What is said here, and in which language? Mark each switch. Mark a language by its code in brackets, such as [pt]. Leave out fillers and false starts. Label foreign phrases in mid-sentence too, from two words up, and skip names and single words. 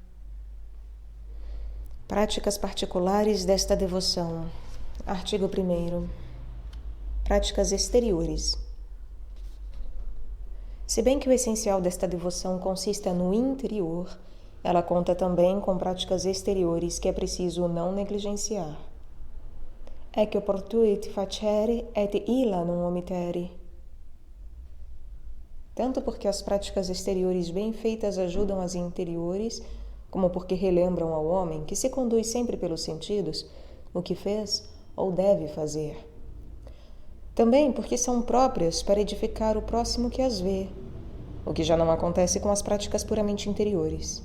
[pt] Práticas particulares desta devoção. Artigo 1º. Práticas exteriores. Se bem que o essencial desta devoção consista no interior, ela conta também com práticas exteriores que é preciso não negligenciar. [la] Ecce oportuit facere et illa non omittere. [pt] Tanto porque as práticas exteriores bem feitas ajudam as interiores, como porque relembram ao homem que se conduz sempre pelos sentidos o que fez ou deve fazer. Também porque são próprias para edificar o próximo que as vê, o que já não acontece com as práticas puramente interiores.